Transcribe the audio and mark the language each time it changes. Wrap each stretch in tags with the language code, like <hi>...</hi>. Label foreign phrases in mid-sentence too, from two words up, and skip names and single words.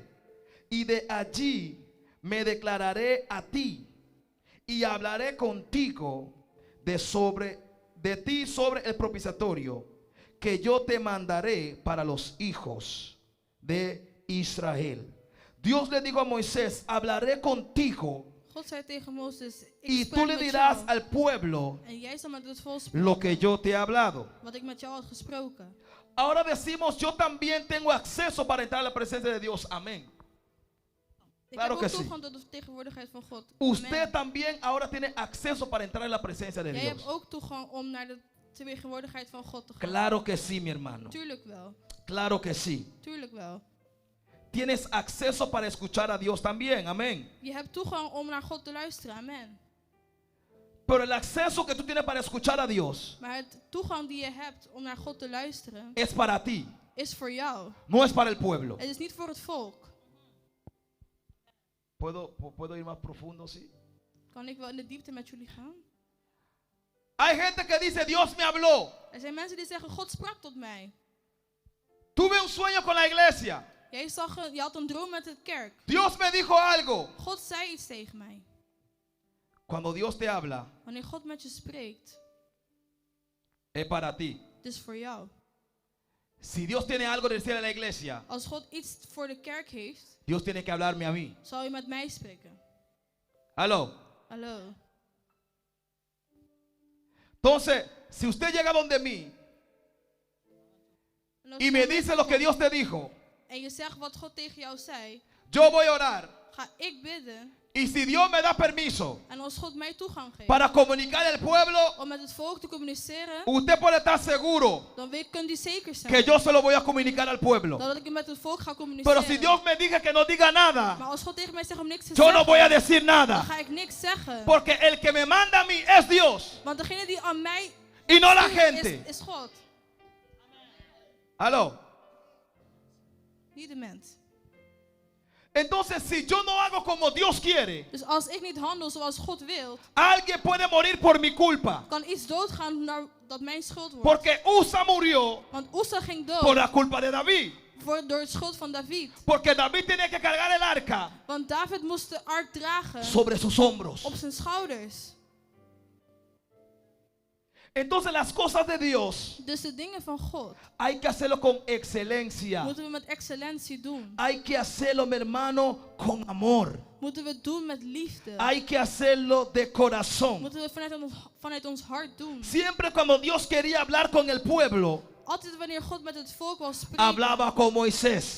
<es>Y de allí me declararé a ti, y hablaré contigo de ti sobre el propiciatorio que yo te mandaré para los hijos de Israel. Dios le dijo a Moisés, hablaré contigo,</es> <nl>God zei tegen Mozes,</nl> <es>y</es> <nl>ik</nl> <es>tú</es> <nl>spreek</nl> <es>le</es> <nl>met</nl> <es>dirás</es> <nl>jou.</nl> <es>al pueblo</es> <nl>En jij zal met het volk</nl> <es>lo</es> <nl>spreken</nl> <es>que yo te he hablado.</es> <nl>wat ik met jou had gesproken.</nl> <es>Ahora decimos, yo también tengo acceso para entrar a la presencia de Dios. Amén.</es> <nl>Ik</nl> <es>Claro</es> <nl>heb</nl> <es>que</es> <nl>ook</nl> <es>sí.</es> <nl>toegang tot de tegenwoordigheid van God.</nl> <es>Usted</es> <nl>Amen.</nl> <es>también ahora tiene acceso para entrar en la presencia de</es> <nl>Jij hebt</nl> <es>Dios.</es> <nl>ook toegang om naar de tegenwoordigheid van God te gaan.</nl> <es>Claro que sí, mi hermano.</es> <nl>Tuurlijk wel.</nl> <es>Claro que sí.</es> <nl>Tuurlijk wel.</nl> <es>Tienes acceso para escuchar a Dios también. Amén.</es> <nl>Je hebt toegang om naar God te luisteren. Amen.</nl> <es>Pero el acceso que tú tienes para escuchar a Dios</es> <nl>Maar het toegang die je hebt om naar God te luisteren</nl> <es>es para ti,</es> <nl>is voor jou.</nl> <es>no es para el pueblo.</es> <nl>Het is niet voor het volk.</nl> <es>¿Puedo ir más profundo, sí?</es> <nl>Kan ik wel in de diepte met jullie gaan?</nl> <es>Hay gente que dice, Dios me habló.</es> <nl>Er zijn mensen die zeggen, God sprak tot mij.</nl> <es>Tuve un sueño con la iglesia.</es> <nl>Je had een droom met de kerk.</nl> <es>Dios me dijo algo.</es> <nl>God zei iets tegen mij.</nl> <es>Cuando Dios te habla,</es> <nl>Wanneer God met je spreekt,</nl> <es>es para ti.</es> <nl>het is voor jou.</nl> <es>Si Dios tiene algo que decir a la iglesia,</es> <nl>Als God iets voor de kerk heeft,</nl> <es>Dios tiene que hablarme a mí.</es> <nl>zal je met mij spreken.</nl> <es>Aló.</es> <nl>Hallo.</nl> <es>Entonces, si usted llega donde mí</es> <nl>En als</nl> <es>y</es> <nl>je</nl> <es>me</es> <nl>dan</nl> <es>dice</es> <nl>met</nl> <es>lo que</es> <nl>God</nl> <es>Dios te dijo,</es> <nl>en je zegt wat God tegen jou zei,</nl> <es>yo voy a orar.</es> <nl>ga ik bidden.</nl> <es>Y si Dios me da permiso</es> <nl>En als God mij toegang geeft</nl> <es>para comunicar al pueblo,</es> <nl>om met het volk te communiceren,</nl> <es>usted puede estar seguro</es> <nl>dan kunt u zeker zijn</nl> <es>que yo se lo voy a comunicar al pueblo.</es> <nl>dat ik met het volk ga</nl> <es>Pero</es> <nl>communiceren.</nl> <es>si Dios me dice que no diga nada,</es> <nl>Maar als God tegen mij zegt om niks te</nl> <es>yo no voy a</es> <nl>zeggen,</nl> <es>decir</es> <nl>dan</nl> <es>nada.</es> <nl>ga ik niks zeggen.</nl> <es>Porque el que me manda a mí es Dios</es> <nl>Want degene die aan mij</nl> <es>y no la</es> <nl>stuurt</nl> <es>gente.</es> <nl>is God,</nl> <es>Aló.</es> <nl>niet de mens.</nl> <es>Entonces, si yo no hago como Dios quiere,</es> <nl>Dus als ik niet handel zoals God wil,</nl> <es>alguien puede morir por mi culpa.</es> <nl>kan iets doodgaan dat mijn schuld wordt.</nl> <es>Porque Usa murió</es> <nl>Want Ussa ging</nl> <es>por</es> <nl>dood</nl> <es>la culpa de David.</es> <nl>door de schuld van David.</nl> <es>Porque David tenía que cargar el arca</es> <nl>Want David moest de ark dragen</nl> <es>sobre sus hombros.</es> <nl>op zijn schouders.</nl> <es>Entonces, las cosas de Dios</es> <nl>Dus de dingen van God</nl> <es>hay que hacerlo con excelencia.</es> <nl>moeten we met excellentie doen.</nl> <es>Hay que hacerlo, mi hermano, con amor.</es> <nl>Moeten we doen met liefde.</nl> <es>Hay que hacerlo de corazón.</es> <nl>Moeten we vanuit ons hart doen.</nl> <es>Siempre cuando Dios quería hablar con el pueblo,</es> <nl>Altijd wanneer God met het volk wil spreken,</nl> <es>hablaba con Moisés.</es>